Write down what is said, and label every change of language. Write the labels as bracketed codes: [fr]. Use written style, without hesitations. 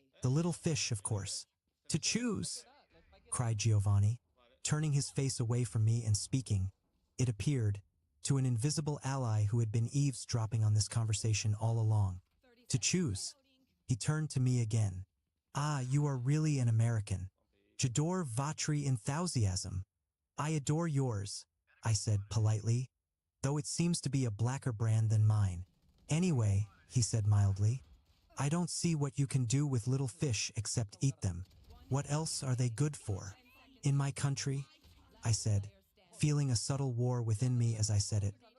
[en] The little fish, of course. To choose, cried Giovanni, turning his face away from me and speaking, it appeared, to an invisible ally who had been eavesdropping on this conversation all along. To choose. He turned to me again. Ah, you are really an American. [fr] J'adore votre enthusiasm. [en] I adore yours, I said politely, though it seems to be a blacker brand than mine. Anyway, he said mildly, I don't see what you can do with little fish except eat them. What else are they good for? In my country, I said, feeling a subtle war within me as I said it.